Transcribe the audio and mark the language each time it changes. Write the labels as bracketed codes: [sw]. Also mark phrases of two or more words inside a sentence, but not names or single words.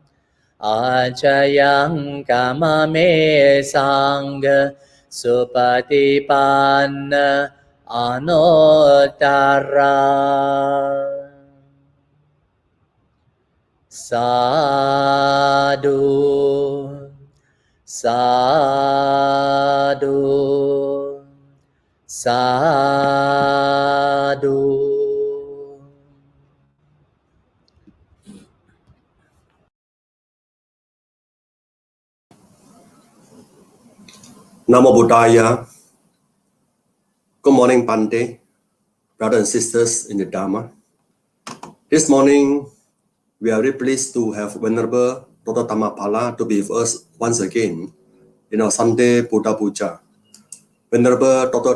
[pi] Acayang kamame sangha supatipanna anuttara Sadhu Sadhu Sadhu Namo Buddhaya. [en] Good morning, Bante, brothers and sisters in the Dhamma. This morning, we are very pleased to have Venerable Dr. Dhammapala to be with us once again in our Sunday Buddha Puja. Venerable Dr.